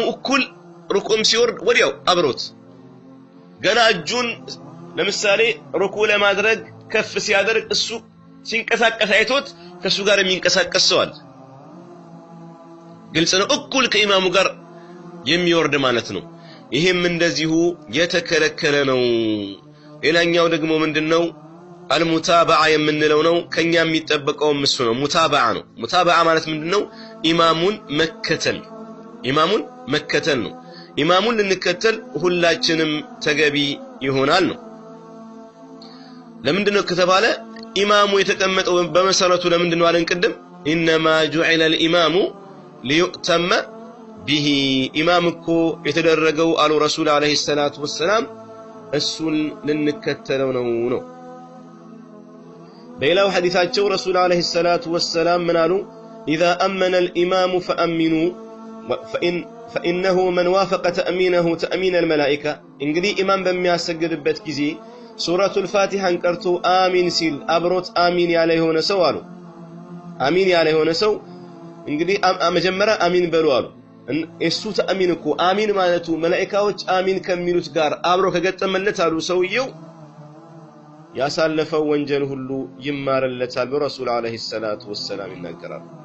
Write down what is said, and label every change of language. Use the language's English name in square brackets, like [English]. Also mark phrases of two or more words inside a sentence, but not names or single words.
[Amharic] እኩል ሩኩም ሲወርድ ወዲያው አብሮት ገና እጁን ለምሳሌ ሩኩ ለማድረግ ከፍ ሲያደርግ እሱ ሲንቀሳቀስ አይቶት ከሱ ጋር የሚንቀሳቀስ ሰው አለ ግልጽ ነው እኩል ከኢማሙ ጋር የሚወርድ ማለት ነው ይሄም እንደዚሁ የተከለከለ ነው ሌላኛው ደግሞ ምንድነው አልሙታባዓ የምንለው ነው ከኛ የሚጠበቀው እሱ ነው ሙታባዓ ነው ሙታባዓ ማለት ምንድነው ኢማሙን መከተል ነው ኢማሙን ልንከተል ሁላችንም ተገቢ ይሆናል ነው ለምንድነው ከተባለ ኢማሙ የተቀመጠው በመሰረቱ ለምንድነው አለን ቀደም [Arabic] انما جعل الامام ليؤتم به [Amharic] ኢማምኮ የተደረገው አሉ ረሱል [Arabic] عليه الصلاة والسلام [Amharic] እሱን ልንከተለው ነው በሌላው ሐዲሳቸው ረሱል [Arabic] عليه الصلاة والسلام [Amharic] ምን አሉ [Arabic] اذا امن الامام فامنوا فانه من وافق تامينه تامين الملائكه [Amharic] እንግዲህ ኢማም በሚያሰግድበት ጊዜ ሱረቱል ፋቲሃን ቀርቶ አሚን ሲል አብሮት አሚን ያለ የሆነ ሰው አሉ አሚን ያለ የሆነ ሰው እንግዲህ መጀመሪያ አሚን በሉ አሉ እሱ ተአሚን እኮ አሚን ማለቱ መላእክቶች አሚን ከሚሉት ጋር አብሮ ከገጠመለት አሉ ሰውየው ያሳለፈው ወንጀል ሁሉ ይማረለታል በረሱል [Arabic] عليه الصلاة والسلام [Amharic] ይናገራሉ